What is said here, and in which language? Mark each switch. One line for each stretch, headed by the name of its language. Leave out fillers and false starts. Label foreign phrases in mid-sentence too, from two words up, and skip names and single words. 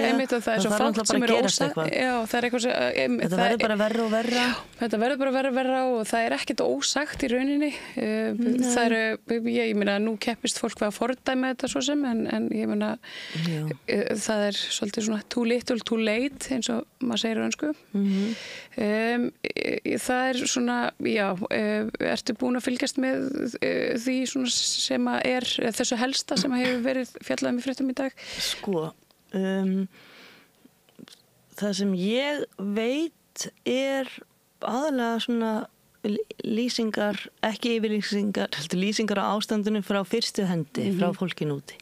Icelandic: Einmitt, og það er svo fátt sem er ósagt. Já, það er eitthvað sem... Þetta verður bara verra og verra. Já, þetta verður bara verra og verra og það er ekkert ósagt í rauninni. Það eru, ég meina, nú keppist fólk við að fordæma þetta svo sem, en ég meina, það er svolítið svona
English: too little, too late,
Icelandic: eins og maður segir á ensku. Það er svona, ertu búin að fylgjast með því svona sem að er þessu helsta sem hefur verið fjallað í fréttum í dag? Sko, það sem ég veit er aðalega svona lýsingar, ekki yfirlýsingar, heldur lýsingar á ástandinu frá fyrstu hendi, frá fólkin úti.